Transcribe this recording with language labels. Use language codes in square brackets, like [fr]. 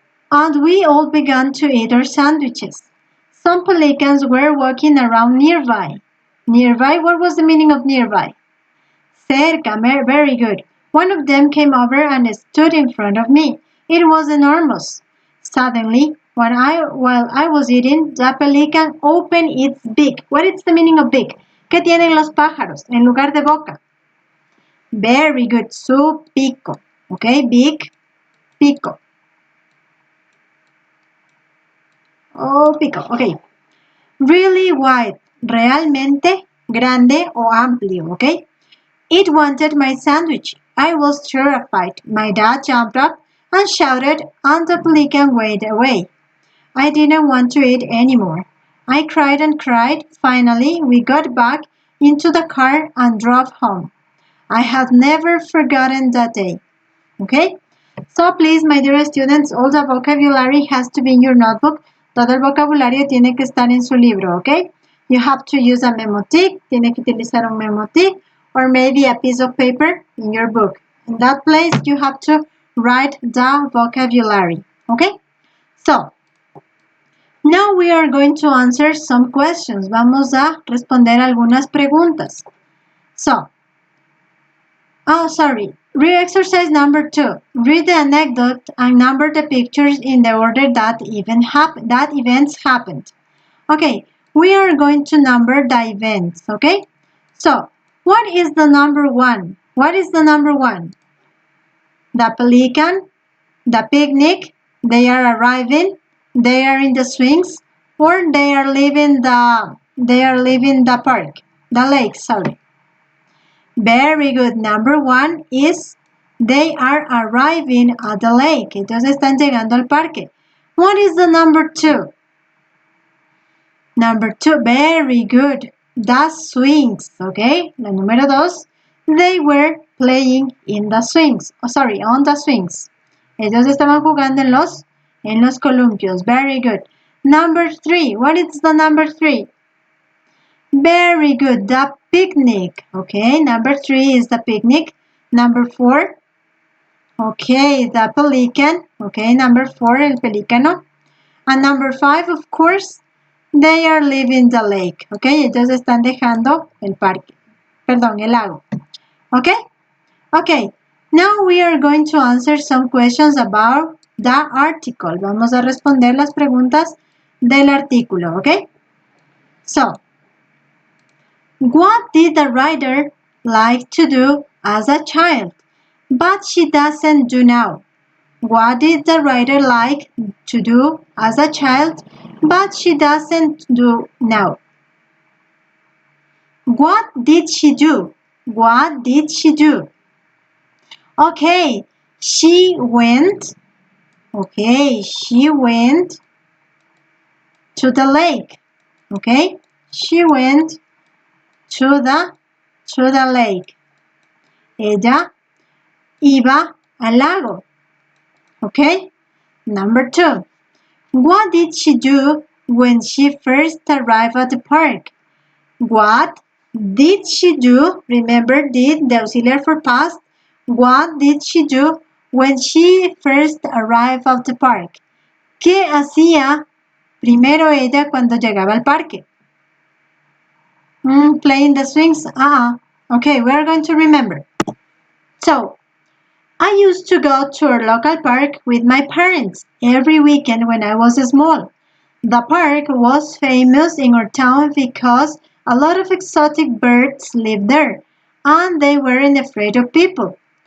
[en] And we all began to eat our sandwiches. Some pelicans were walking around nearby. Nearby? What was the meaning of nearby? Cerca. Very good. One of them came over and stood in front of me. It was enormous. Suddenly, while I was eating, the pelican opened its beak. What is the meaning of beak? [es] ¿Qué tienen los pájaros en lugar de boca? [en] Very good. [es] Su pico. [en] Okay, beak, pico. Oh, pico. Okay. Really wide. [es] Realmente grande o amplio. [en] Okay. It wanted my sandwich. I was terrified. My dad jumped up and shouted, and the pelican went away. I didn't want to eat anymore. I cried and cried. Finally, we got back into the car and drove home. I have never forgotten that day. Okay? So please, my dear students, all the vocabulary has to be in your notebook. [es] Todo el vocabulario tiene que estar en su libro, okay? [en] You have to use a memotic. [es] Tiene que utilizar un [en] memotic or maybe a piece of paper in your book. In that place, you have to write the vocabulary, okay? So, now we are going to answer some questions. [es] Vamos a responder algunas preguntas. [en] So, exercise number 2. Read the anecdote and number the pictures in the order that events happened. Okay, we are going to number the events, okay? So, what is the number 1? What is the number 1? The pelican, the picnic, they are arriving, They are in the swings, or they are leaving the park, the lake, sorry. Very good. Number 1 is they are arriving at the lake. [es] Entonces están llegando al parque. [en] What is the number 2? Number 2, very good. The swings, okay? [es] La número [en] 2, they were playing in the swings. Oh, sorry, on the swings. [es] Ellos estaban jugando en los columpios. [en] Very good. Number 3, what is the number 3? Very good, the picnic. Okay, number 3 is the picnic. Number 4, okay, the pelican. Okay, number 4, [es] el pelícano. [en] And number 5, of course, they are leaving the lake. [es] Okay, ellos están dejando el parque. Perdón, el lago. Okay? [en] Okay, now we are going to answer some questions about the article. [es] Vamos a responder las preguntas del artículo. [en] Okay? So, what did the writer like to do as a child, but she doesn't do now? What did the writer like to do as a child, but she doesn't do now? What did she do? What did she do? Okay, she went. Okay, she went to the lake. Okay, she went to the lake. [es] Ella iba al lago. [en] Okay, number 2. What did she do when she first arrived at the park? What did she do? Remember, did, the auxiliary for past. What did she do when she first arrived at the park? [es] ¿Qué hacía primero ella cuando llegaba al parque? [en] Playing the swings? Okay, we're going to remember. So, I used to go to our local park with my parents every weekend when I was small. The park was famous in our town because a lot of exotic birds lived there, and they weren't afraid of people.